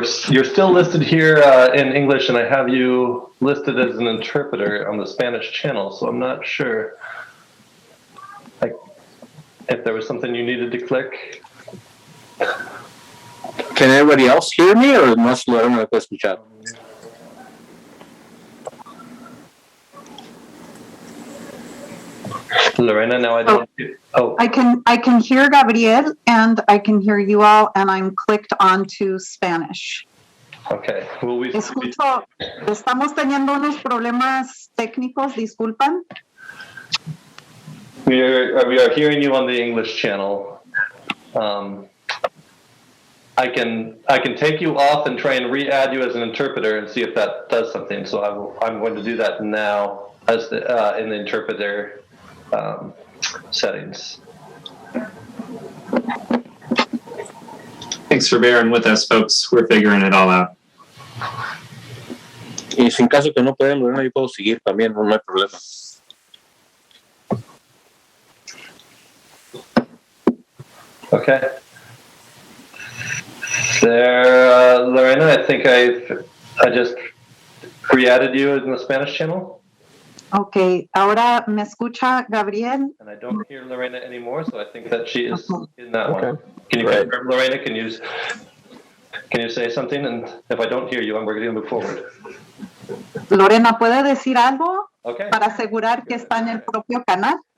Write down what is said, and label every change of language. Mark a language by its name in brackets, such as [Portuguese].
[English] You're still listed here in English, and I have you listed as an interpreter on the Spanish channel, so I'm not sure if there was something you needed to click. Can anybody else hear me, or [Spanish] más Lorena me puede escuchar? [English] Lorena, now I don't. Oh, I can hear Gabriel, and I can hear you all, and I'm clicked onto Spanish. okay. Will we? [Spanish] Escucho, estamos teniendo unos problemas técnicos, disculpan. [English] We are hearing you on the English channel. I can take you off and try and re-add you as an interpreter and see if that does something. So I'm going to do that now as in the interpreter settings. Thanks for bearing with us, folks. We're figuring it all out. [Spanish] Y sin caso que no puedan, Lorena, yo puedo seguir también, no hay problema. [English] Okay. There, Lorena, I think I just re-added you in the Spanish channel. [Spanish] Okay, ahora me escucha Gabriel. [English] And I don't hear Lorena anymore, so I think that she is in that one. Okay. Can you Great. confirm, Lorena? Can you say something? And if I don't hear you, we're going to move forward. [Spanish] Lorena, ¿puede decir algo [English] Okay. [Spanish] para asegurar que está en el propio canal?